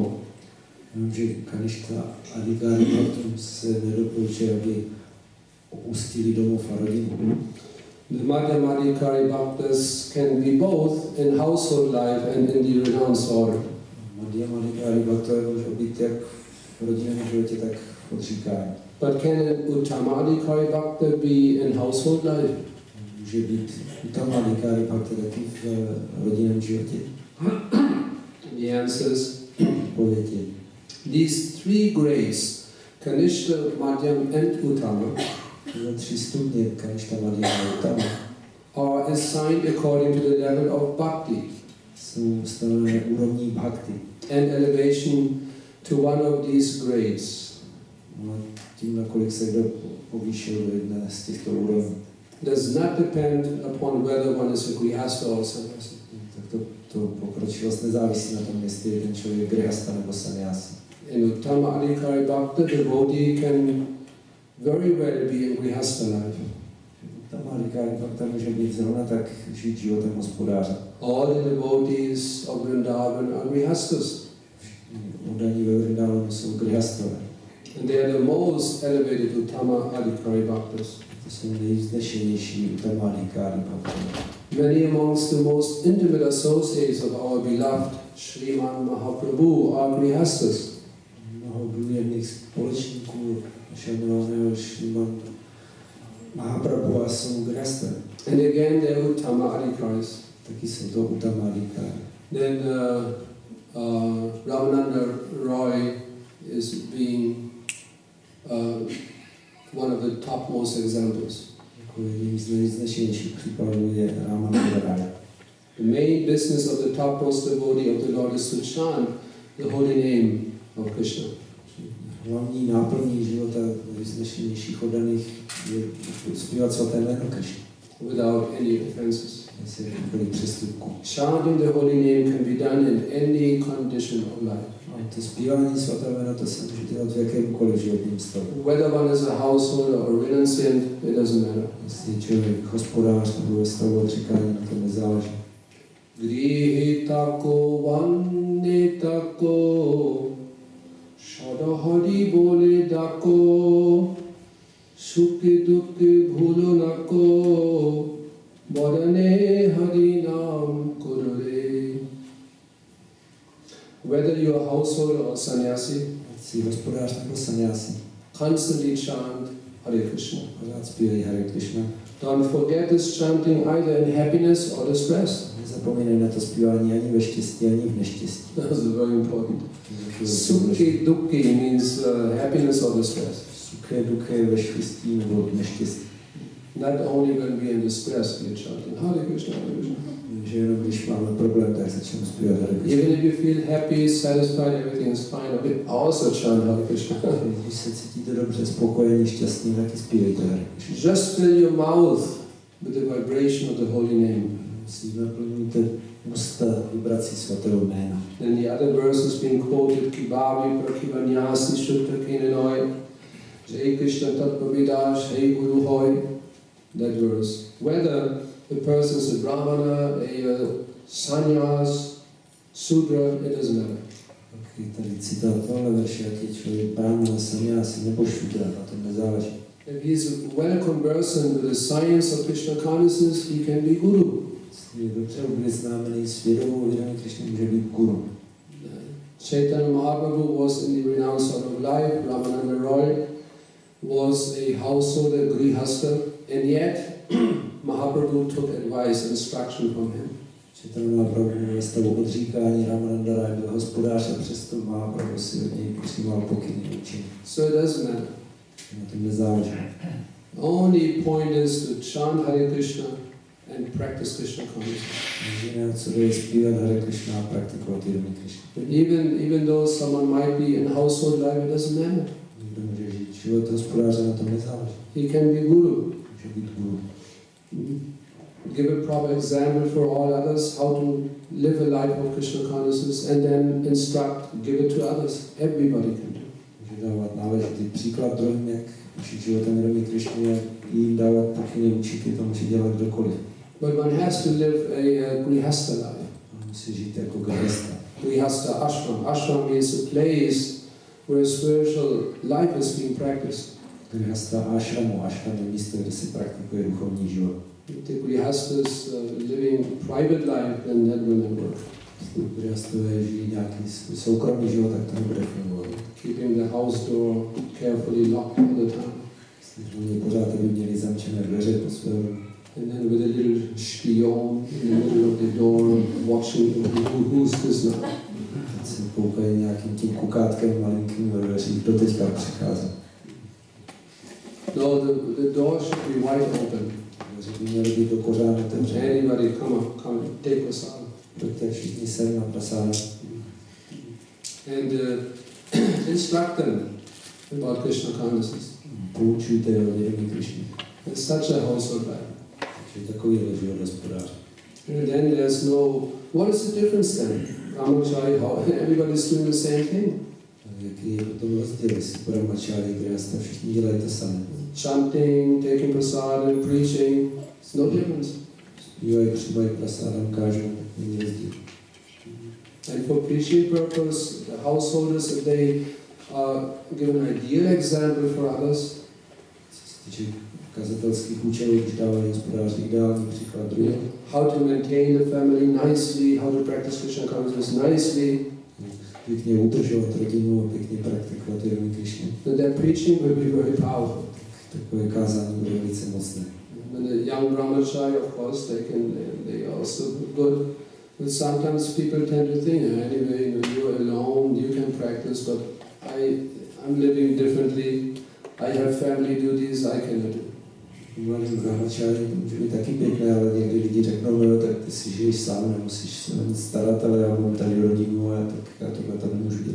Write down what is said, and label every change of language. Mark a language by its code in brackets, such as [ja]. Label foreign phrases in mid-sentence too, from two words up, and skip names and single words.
[cs] Vím, že Kanishta Adhikari Bhaktům se nedoporučuje, aby opustili domov a rodinu. [en] The Madhyama Adhikari Bhaktas can be both in household life and in the renounced order. [cs] Madhyama Adhikari Bhaktové můžou být jak v rodinném životě, tak v odříkání. [en] But can an Uttama Adhikari Bhakta be in household life? [cs] Může být Uttama Adhikari Bhakta taky v rodinném životě? [en] The answer is [cs] Odpověď je. [en] These 3 grades, Kanishta, Madhyam and Uttama, [cs] Tyhle 3 stupně, Kanishta, Madhyama a Uttama, [en] are assigned according to the level of bhakti [cs] jsou stanovené úrovní bhakti. [en] and elevation to one of these grades. [cs] No, tím, nakolik se kdo povýšil do jedné z těchto úrovní. [en] Does not depend upon whether one is a grihasta or sannyasi. [cs] Tak to pokročilost nezávisí na tom, jestli je ten člověk grihasta nebo sannyasi. [en] In Uttama Adhikari Bhakta, the devotee can very well be in grihasta life. [cs] Uttama Adhikari Bhakta může být zrovna tak žít životem hospodáře. [en] All the devotees of Vrindavan are grihastas. [cs] Oddaní ve Vrindavanu jsou grihastové. [en] And they are the most elevated Uttama Adhikari Bhaktas. [cs] To jsou nejvznešenější Uttama Adhikari Bhakta. [en] Many amongst the most intimate associates of our beloved Sriman Mahaprabhu are grihastas. [cs] Mnoho důvěrných společníků našeho milovaného Sriman Mahaprabhu jsou grihasté. [en] And again, they are Uttama Adhikaris. [cs] Taky jsou to Uttama Adhikari. [en] Then Ramananda Roy is being one of the topmost examples. [cs] Jedním z nejvznešenějších případů je Ramananda Roy. [en] The main business of the topmost devotee of the Lord is to chant the holy name of Krishna. [cs] Hlavní náplní života nejvznešenějších oddaných je zpívat svaté jméno Krishna. [en] Without any offenses. [cs] Bez jakýchkoliv přestupků. [en] Chanting the holy name can be done in any condition of life. [cs] A to zpívání svatého jména, to se může dělat v jakémkoliv životním stavu. [en] Whether one is a householder or renunciant, it doesn't matter. [cs] Jestli člověk hospodář nebo ve stavu odříkání, na tom nezáleží. Grihitako vanditako Shadahari bole dako Sukhi dukhi bhulunako Varane hari nam kurure. [en] Whether you are a householder or sannyasi, [cs] Jsi hospodář nebo sannyasi, [en] constantly chant Hare Krishna. [cs] pořád zpívají Hare Krishna. [en] Don't forget this chanting either in happiness or distress. [cs] Nezapomínej na to zpívání ani ve štěstí, ani v neštěstí. [en] That's very important. [bn] Sukhi dukhi [en] means happiness or distress. [bn] Sukhe dukhe [cs] ve štěstí nebo v neštěstí. [en] Not only when we are in distress, we are chanting Hare Krishna, Hare Krishna. [cs] Že jenom když máme problém, tak začneme zpívat Hare Krishna. [en] Even if you feel happy, satisfied, everything is fine, we also chant Hare Krishna. [cs] Když se cítíte dobře, spokojení, šťastný, taky zpívejte Hare Krishna. [en] Just fill your mouth with the vibration of the holy name. [cs] Si naplňujte ústa vibrací svatého jména. [en] Then the other verse is being quoted, Kibavi prakivanyasi shutta kinenoi, Jai Krishna tatpavidash, Hey Guru Hoy. That verse. Whether the person is a brahmana, a sannyas, sudra, it doesn't matter. [cs] Je tady citát tohle verše, ať je člověk brahmana, sannyasi nebo šudra, na tom nezáleží. [en] If he is well conversant with the science of Krishna consciousness, he can be guru. [cs] Je dobře obeznámený s vědomou vědomí Krishna, může být guru. [en] Chaitanya Mahaprabhu was in the renounced sort of life. Ramananda Roy was a householder, grihasta, and yet Mahaprabhu took advice and instruction from him. [cs] Chaitanya Prabhu ve stavu odříkání, Ramananda Rai byl hospodář a přesto Mahaprabhu si od něj přijímal pokyny učení. [en] So it doesn't matter. [cs] Na tom nezáleží. [en] Only point is to chant Hare Krishna and practice Krishna consciousness. [cs] Jediné, co je zpívat Hare Krishna a praktikovat vědomí Krishna. [en] Even though someone might be in household life, it doesn't matter. [cs] Někdo může žít život hospodáře, na tom nezáleží. [en] He can be guru. [cs] Může být guru. [en] Give a proper example for all others how to live a life of Krishna consciousness and then instruct, give it to others. Everybody can do. [cs] Může dávat náležitý příklad druhým, jak učit životem vědomí Krishny, jak jim dávat pokyny učit, to může dělat kdokoliv. [en] But one has to live a grihasta life. [cs] Musí žít jako grihasta. [en] Grihasta ashram. Ashram is a place where spiritual life is being practiced. [cs] Grihasta ashramu. Ashram je místo, kde se praktikuje duchovní život. [en] The grihastas living private life, then that will not work. [cs] Grihastové žijí nějaký soukromý život, tak to nebude fungovat. [en] Keeping the house door carefully locked all the time. [cs] Oni pořád by měli zamčené dveře po svém. [en] And then with a little spion in the middle of the door, watching who's this now. [cs] Teď se koukají nějakým tím kukátkem malinkým ve dveřích, kdo teďka přichází. [en] No, the door should be wide open. [cs] Dveře by měly být do kořán otevřené. [en] Anybody come, take prasad. [cs] Pojďte všichni sem na prasádu. [en] And instruct them about Krishna consciousness. [cs] Poučujte je o vědomí Krishny. [en] It's such a household life. [cs] Takže takový je život hospodář. [en] And then there's no, what is the difference then? Ramachari, how everybody's doing the same thing. [cs] Jaký je potom rozdíl, jestli Brahmachari, Grihasta, všichni dělají to samé. [en] Chanting, taking prasadam, preaching, it's no difference. [cs] Zpívají, přijímají prasádam, kážou, není rozdíl. [en] And for preaching purpose, the householders, if they give an ideal example for others, [cs] Co se týče kazatelských účelů, když dávají hospodáři ideální příklad druhým. [en] how to maintain the family nicely, how to practice Krishna consciousness nicely, [cs] Pěkně udržovat rodinu a pěkně praktikovat vědomí Krishny. [en] then their preaching will be very powerful. [cs] Takové kázání bude velice mocné. [en] And the young brahmachari, of course, they are also good. But sometimes people tend to think, anyway, you're alone, you can practice, but I'm living differently. I have family duties, I cannot do. [cs] Mladým brahmachari to může být taky pěkné, ale někdy lidi řeknou, no tak ty si žiješ sám, nemusíš se o nic starat, ale já mám tady rodinu a tak já tohle tam nemůžu dělat.